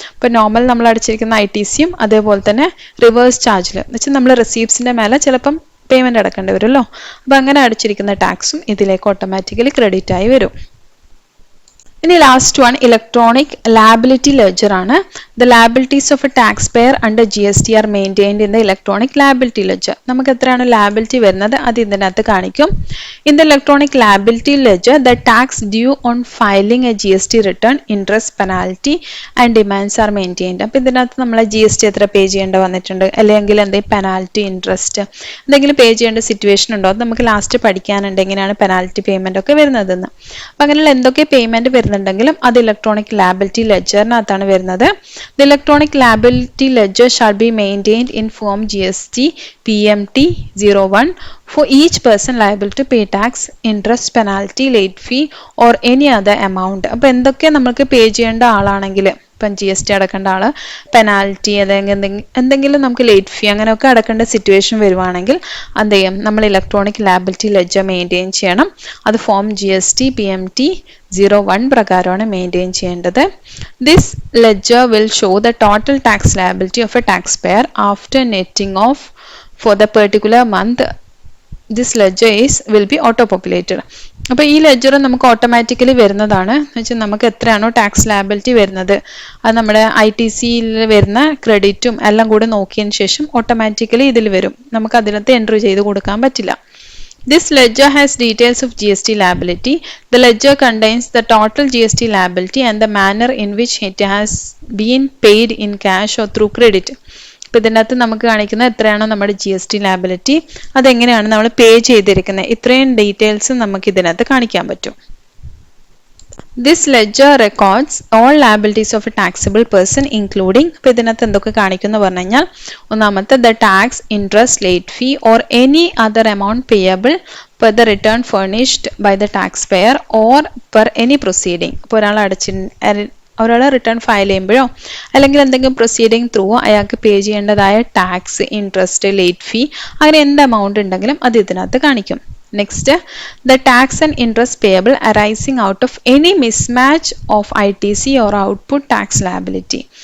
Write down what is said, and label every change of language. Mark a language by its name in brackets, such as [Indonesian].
[Malayalam] ഇപ്പോൾ നോർമൽ നമ്മൾ അടച്ചിരിക്കുന്ന ITCയും അതേപോലെ തന്നെ റിവേഴ്സ് ചാർജിൽ എന്ന് വെച്ചാൽ നമ്മൾ റെസീപ്റ്റ്സിന്റെ മേലെ ചിലപ്പം പേയ്മെന്റ് അടക്കേണ്ടി വരുമല്ലോ, അപ്പോൾ അങ്ങനെ അടച്ചിരിക്കുന്ന ടാക്സും ഇതിലേക്ക് ഓട്ടോമാറ്റിക്കലി ക്രെഡിറ്റ് ആയി വരും. ഇനി last one electronic liability ledger ആണ്. [English] The liabilities of a taxpayer under GST are maintained in the electronic liability ledger. [Malayalam] നമുക്ക് എത്രയാണ് ലാബിലിറ്റി വരുന്നത് അത് ഇതിനകത്ത് കാണിക്കും. [English] In the electronic liability ledger, the tax due on filing a GST return, interest, penalty and demands are maintained. [Malayalam] അപ്പോൾ ഇതിനകത്ത് നമ്മൾ GST എത്ര പേ ചെയ്യേണ്ട വന്നിട്ടുണ്ട്, അല്ലെങ്കിൽ എന്തെങ്കിലും പെനാൽറ്റി, ഇൻട്രസ്റ്റ് എന്തെങ്കിലും പേ ചെയ്യേണ്ട സിറ്റുവേഷൻ ഉണ്ടോ, അത് നമുക്ക് ലാസ്റ്റ് പഠിക്കാനുണ്ട് എങ്ങനെയാണ് പെനാൽറ്റി പേയ്മെന്റ് ഒക്കെ വരുന്നതെന്ന്. അപ്പോൾ അങ്ങനെയുള്ള എന്തൊക്കെ പേയ്മെന്റ് വരുന്നുണ്ടെങ്കിലും അത് ഇലക്ട്രോണിക് ലാബിലിറ്റി ലെഡ്ജറിനകത്താണ് വരുന്നത്. [English] The electronic liability ledger shall be maintained in form GST PMT01 for each person liable to pay tax, interest, penalty, late fee or any other amount. [Malayalam] അപ്പോൾ എന്തൊക്കെ നമുക്ക് പേ ചെയ്യേണ്ട ആളാണെങ്കിൽ ഇപ്പം GST അടക്കേണ്ട ആൾ പെനാൽറ്റി അല്ലെങ്കിൽ എന്തെങ്കിലും നമുക്ക് ലേറ്റ് ഫീ അങ്ങനെയൊക്കെ അടക്കേണ്ട സിറ്റുവേഷൻ വരുവാണെങ്കിൽ എന്ത് ചെയ്യും, നമ്മൾ ഇലക്ട്രോണിക് ലാബിലിറ്റി ലെഡ്ജർ മെയിൻറ്റെയിൻ ചെയ്യണം. അത് ഫോം GST PMT 01 പ്രകാരമാണ് മെയിൻറ്റെയിൻ ചെയ്യേണ്ടത്. [English] This ledger will show the total tax liability of a taxpayer after netting off for the particular month. This ledger will be auto populated. [Malayalam] അപ്പോൾ ഈ ledger നമുക്ക് automatically വരുന്നതാണ്. എന്ന് വെച്ചാൽ നമുക്ക് എത്രയാണോ ടാക്സ് ലയബിലിറ്റി വരുന്നത് അത് നമ്മുടെ ITCയിൽ വരുന്ന ക്രെഡിറ്റും എല്ലാം കൂടെ നോക്കിയതിന് ശേഷം ഓട്ടോമാറ്റിക്കലി ഇതിൽ വരും. നമുക്ക് അതിനകത്ത് എൻട്രി ചെയ്ത് കൊടുക്കാൻ പറ്റില്ല. [English] This ledger has details of GST liability. The ledger contains the total GST liability and the manner in which it has been paid in cash or through credit. [Malayalam] ഇപ്പോൾ ഇതിനകത്ത് നമുക്ക് കാണിക്കുന്ന എത്രയാണോ നമ്മുടെ GST ലാബിലിറ്റി അതെങ്ങനെയാണ് നമ്മൾ പേ ചെയ്തിരിക്കുന്നത്, ഇത്രയും ഡീറ്റെയിൽസ് നമുക്ക് ഇതിനകത്ത് കാണിക്കാൻ പറ്റും. [English] This ledger records all liabilities of a taxable person including, [Malayalam] ഇപ്പോൾ ഇതിനകത്ത് എന്തൊക്കെ കാണിക്കുന്നു പറഞ്ഞു കഴിഞ്ഞാൽ, ഒന്നാമത്തെ [English] the tax, interest, late fee or any other amount payable per the return furnished by the taxpayer or per any proceeding. [Malayalam] ഇപ്പോൾ ഒരാൾ return file ചെയ്യുമ്പോഴോ അല്ലെങ്കിൽ എന്തെങ്കിലും പ്രൊസീഡിങ് ത്രൂ അയാൾക്ക് പേ ചെയ്യേണ്ടതായ ടാക്സ്, ഇൻട്രസ്റ്റ്, ലേറ്റ് ഫീ അങ്ങനെ എന്ത് എമൗണ്ട് ഉണ്ടെങ്കിലും അത് ഇതിനകത്ത് കാണിക്കും. [English] Next, the tax and interest payable arising out of any mismatch of ITC or output tax liability.